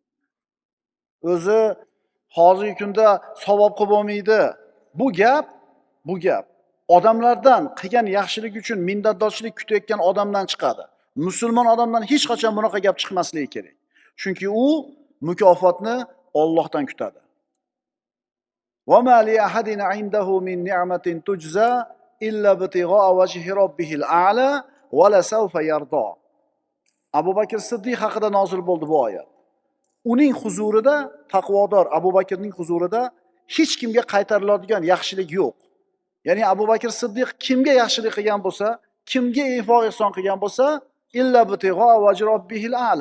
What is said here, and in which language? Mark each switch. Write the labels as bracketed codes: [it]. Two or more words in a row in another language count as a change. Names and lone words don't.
[uz] O'zi hozirgi kunda savob qilib bo'lmaydi. Bu gap odamlardan qilgan yaxshilik uchun minnatdorchilik kutayotgan odamdan chiqadi. Musulmon odamdan hech qachon bunaqa gap chiqmasligi kerak. Chunki u mukofotni Allohdan kutadi. [ar] وما لأحد عنده من نعمة تجزى إلا ابتغاء وجه ربه الأعلى ولسوف يرضى. [uz] Abu Bakr Siddiq haqida nozil bo'ldi bu oyat. Uning huzurida, taqvodor Abu Bakrning huzurida hech kimga qaytariladigan yaxshilik yo'q. Ya'ni Abu Bakr Siddiq kimga yaxshilik qilgan bo'lsa, kimga infaq ihson qilgan bo'lsa, [ar] إلا ابتغاء وجه ربه الأعلى.